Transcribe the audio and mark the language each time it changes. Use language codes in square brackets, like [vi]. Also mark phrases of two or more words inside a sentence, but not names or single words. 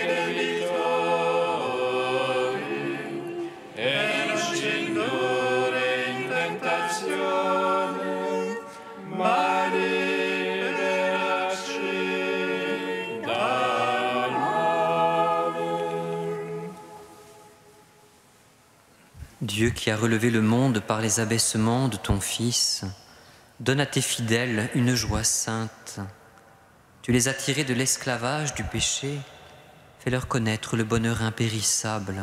[it] debitori, e non ci indurre in tentazione, ma liberaci dal male. [fr] Dieu qui a relevé le monde par les abaissements de ton Fils, donne à tes fidèles une joie sainte. Tu les as tirés de l'esclavage du péché, fais-leur connaître le bonheur impérissable.